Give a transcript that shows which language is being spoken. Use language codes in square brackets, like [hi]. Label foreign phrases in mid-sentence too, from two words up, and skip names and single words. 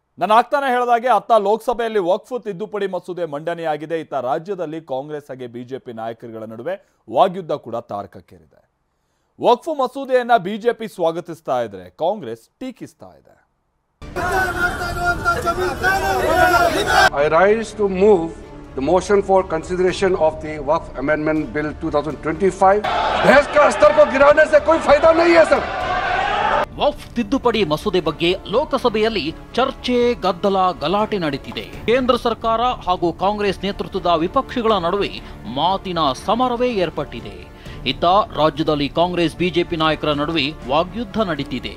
[kn] ನಾನು ಆಗ್ತಾನೆ ಹೇಳಿದಾಗೆ ಅತ್ತ ಲೋಕಸಭೆಯಲ್ಲಿ ವಕ್ಫ್ ತಿದ್ದುಪಡಿ ಮಸೂದೆ ಮಂಡನೆಯಾಗಿದೆ. ಇತ್ತ ರಾಜ್ಯದಲ್ಲಿ ಕಾಂಗ್ರೆಸ್ ಹಾಗೆ ಬಿಜೆಪಿ ನಾಯಕರುಗಳ ನಡುವೆ ವಾಗ್ಯುದ್ಧ ಕೂಡ ತಾರಕಕ್ಕೇರಿದೆ. ವಕ್ಫ್ ಮಸೂದೆಯನ್ನ ಬಿಜೆಪಿ ಸ್ವಾಗತಿಸ್ತಾ ಇದ್ರೆ ಕಾಂಗ್ರೆಸ್ ಟೀಕಿಸ್ತಾ ಇದೆ. [en] I rise to move the motion for consideration of the Waqf Amendment Bill 2025. [hi] बहस का स्तर को गिराने से कोई फायदा नहीं है सर. [kn] ವಕ್ಫ್ ತಿದ್ದುಪಡಿ ಮಸೂದೆ ಬಗ್ಗೆ ಲೋಕಸಭೆಯಲ್ಲಿ ಚರ್ಚೆ, ಗದ್ದಲ, ಗಲಾಟೆ ನಡೆದಿದೆ. ಕೇಂದ್ರ ಸರ್ಕಾರ ಹಾಗೂ ಕಾಂಗ್ರೆಸ್ ನೇತೃತ್ವದ ವಿಪಕ್ಷಗಳ ನಡುವೆ ಮಾತಿನ ಸಮರವೇ ಏರ್ಪಟ್ಟಿದೆ. ಇತ್ತ ರಾಜ್ಯದಲ್ಲಿ ಕಾಂಗ್ರೆಸ್ ಬಿಜೆಪಿ ನಾಯಕರ ನಡುವೆ ವಾಗ್ಯುದ್ಧ ನಡೀತಿದೆ.